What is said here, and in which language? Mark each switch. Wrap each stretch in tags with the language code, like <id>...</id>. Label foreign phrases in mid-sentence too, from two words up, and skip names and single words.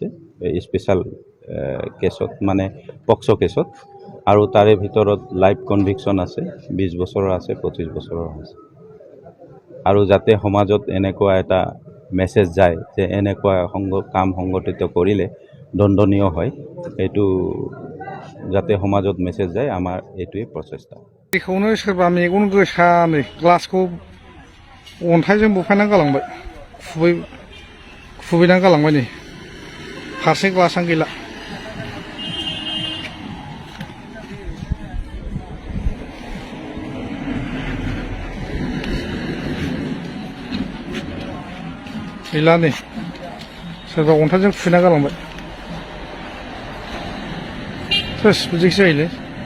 <en>special case</en> <as>মানে পক্সো কেছত আৰু তাৰে ভিতৰত</as> <en>life conviction</en> <as>আছে 20 বছৰৰ আছে 25 বছৰৰ আছে আৰু যাতে সমাজত এনেকুৱা এটা মেছেজ যায় যে এনেকুৱা কাম সংগঠিত কৰিলে দণ্ডনীয় হয় এইটো যাতে সমাজত মেছেজ যায় আমাৰ এইটোৱে প্ৰচেষ্টা</as> <brx>बेखौनो सोरबा मेगन गोसानो ग्लासखौ अन्थाइजों बुफायनानै गालांबाय खुबैनानै गालांबाय नै फारसे ग्लासआनो गैला गैला नै सोरबा अन्थाइजों खुबैना गालांबाय बिदिसो जायोलै</brx>